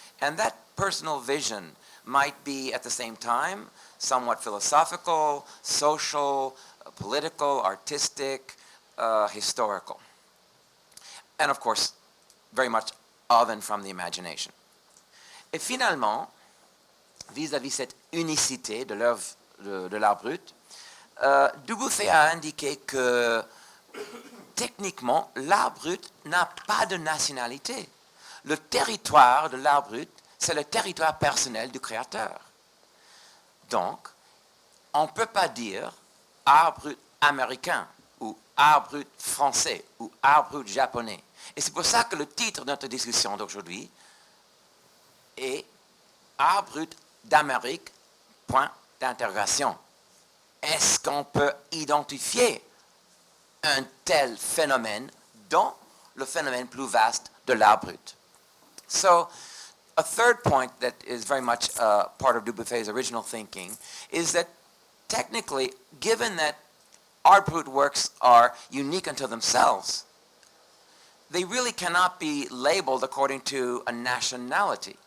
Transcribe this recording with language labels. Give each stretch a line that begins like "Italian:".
English: And that personal vision might be at the same time somewhat philosophical, social, political, artistic, historical. And of course, very much of and from the imagination.
French: Et finalement, vis-à-vis cette unicité de l'œuvre de l'art brut, Dubuffet a indiqué que techniquement, l'art brut n'a pas de nationalité. Le territoire de l'art brut, c'est le territoire personnel du créateur. Donc, on ne peut pas dire art brut américain ou art brut français ou art brut japonais. Et c'est pour ça que le titre de notre discussion d'aujourd'hui est art brut d'Amérique, point d'interrogation. Est-ce qu'on peut identifier un tel phénomène dans le phénomène plus vaste de l'art brut?
English: So, a third point that is very much part of Dubuffet's original thinking is that technically, given that art brut works are unique unto themselves, they really cannot be labeled according to a nationality.